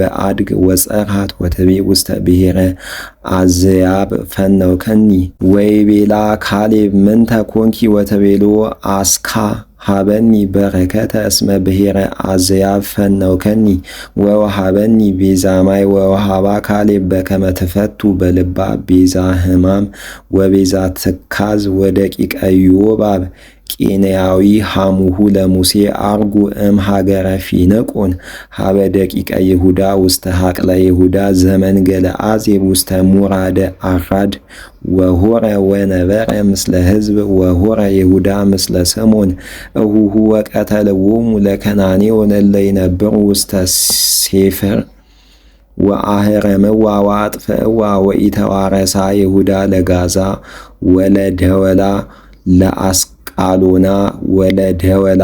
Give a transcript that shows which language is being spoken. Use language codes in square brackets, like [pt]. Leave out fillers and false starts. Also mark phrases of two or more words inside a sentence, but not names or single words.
[gez] አድግ ወጸርሃት ወተቤ ውስተ ብሔረ አዝያብ ፈነውከኒ ወይቤላ ካሌብ ምንተ ኮንኪ ወተቤሎ አስካ ሀበኒ በረከተ እስመ ብሔረ አዝያብ ፈነውከኒ ወወሃበኒ ቤዛ ማይ ወወሃባ ካሌብ በከመ ትፈቱ በልባ ቤዛ ሕማም ወቤዛ ትካዝ ወደቂቀ ዮባብ ቄንያዊ ሐሙሁ ለሙሴ አርጉ እም ሀገረ ፊንቆን ሀበ ደቂቀ ይሁዳ ውስተ ሀቅለ ይሁዳ ዘመንገለ አዜብ ውስተ ሙራደ አራድ ወሖረ ወነበረ ምስለ ሕዝብ ወሖረ ይሁዳ ምስለ ሰሞን እሁሁ ወቀተልዎሙ ለከናኔዎን እለ ይነብሩ ውስተ ሴፍር ወአህረምዋ ወአጥፍእዋ ወኢተዋረሳ ይሁዳ ለጋዛ ወለደወላ ለአስቃሎና ወለደወላ